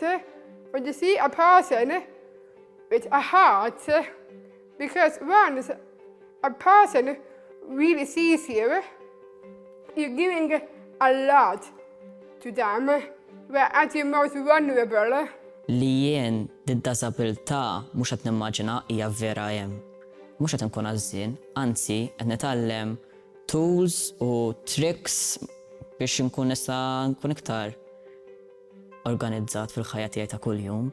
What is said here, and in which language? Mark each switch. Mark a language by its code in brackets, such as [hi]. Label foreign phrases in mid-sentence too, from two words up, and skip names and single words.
[en] But to see a person with a heart, because once a person really sees you, you're giving a lot to them. We're at your most vulnerable. [mt] Li jien d-disabilità mhux qed nimmaġina hija vera hemm. Mhux qed inkun għażżien, anzi qed nitgħallem tools u tricks biex nkun iktar organizzat fil-ħajja tiegħi ta' kuljum.